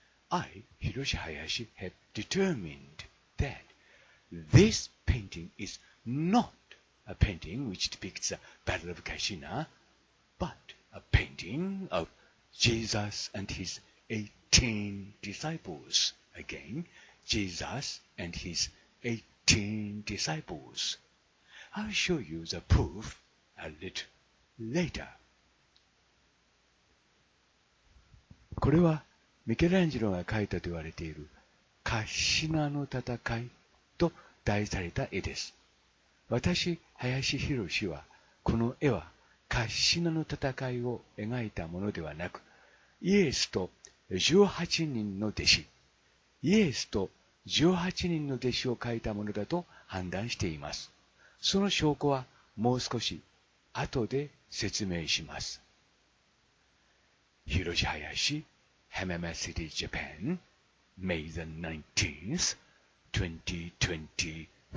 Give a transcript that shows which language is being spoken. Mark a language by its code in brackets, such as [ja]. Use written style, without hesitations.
[en] I, Hiroshi Hayashi, have determined that this painting is not a painting which depicts the Battle of Cassina, but a painting of Jesus and his 18 disciples. Again, Jesus and his 18 disciples. I'll show you the proof a little later. [ja] これはミケランジェロが描いたと言われているカッシナの戦いと題された絵です。私、林博はこの絵はカッシナの戦いを描いたものではなく、イエスと18人の弟子、イエスと18人の弟子を描いたものだと判断しています。その証拠はもう少し後で説明します。 [en] Hiroshi Hayashi, Hamama City, Japan, May the 19th, 2023.